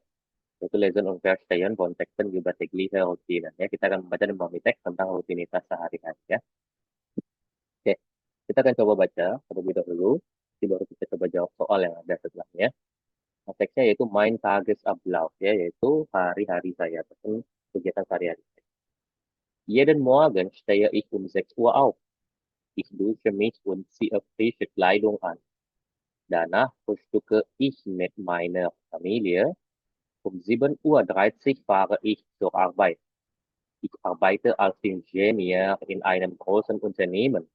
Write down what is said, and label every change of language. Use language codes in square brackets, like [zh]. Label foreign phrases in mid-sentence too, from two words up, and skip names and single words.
[de] Itu Lesen und Verstehen von Texten über tägliche Routine. [id] Ya, kita akan membaca dan memahami teks tentang rutinitas sehari-hari ya. Oke, kita akan coba baca terlebih dahulu. Nanti baru kita coba jawab soal yang ada setelahnya. Nah, teksnya yaitu Mein Tagesablauf ya, yaitu hari-hari saya ataupun kegiatan sehari-hari. [de] Jeden Morgen stehe ich um 6 Uhr auf. Ich dusche mich und ziehe frische Kleidung an. Danach frühstücke ich mit meiner Familie. Um 7:30 Uhr fahre ich zur Arbeit. Ich arbeite als Ingenieur in einem großen Unternehmen.